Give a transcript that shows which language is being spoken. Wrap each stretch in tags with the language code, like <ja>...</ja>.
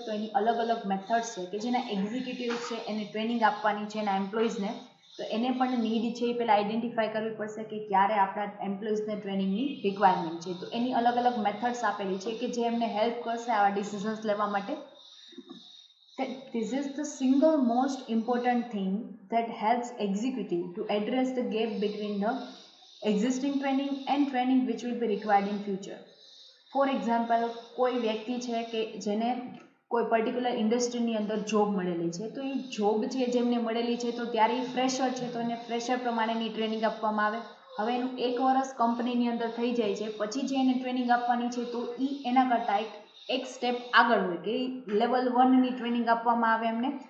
<gu>તો એની અલગ અલગ મેથડ્સ છે કે જેના એક્ઝિક્યુટિવ્સ છે એને ટ્રેનિંગ આપવાની છે એના એમ્પ્લોઈઝને, તો એને પણ નીડ છે એ પહેલાં આઈડેન્ટિફાઈ કરવી પડશે કે ક્યારે આપણા એમ્પ્લોઈઝને ટ્રેનિંગની રિક્વાયરમેન્ટ છે. તો એની અલગ અલગ મેથડ્સ આપેલી છે કે જે એમને હેલ્પ કરશે આવા ડિસિઝન્સ લેવા માટે.</gu> <en>This is the single most important thing that helps executive to address the gap between the existing training and training which will be required in future.</en> <gu>For example, કોઈ વ્યક્તિ છે કે જેને કોઈ પર્ટિક્યુલર ઇન્ડસ્ટ્રીની અંદર જોબ મળેલી છે, તો એ જોબ છે જેમને મળેલી છે તો ત્યારે એ ફ્રેશર છે તો એને ફ્રેશર પ્રમાણેની ટ્રેનિંગ આપવામાં આવે. હવે એનું 1 વર્ષ કંપનીની અંદર થઈ જાય છે, પછી જે એને ટ્રેનિંગ આપવાની છે તો એ એના કરતાં એક સ્ટેપ આગળ હોય કે લેવલ 1ની ટ્રેનિંગ આપવામાં આવે એમને.</gu>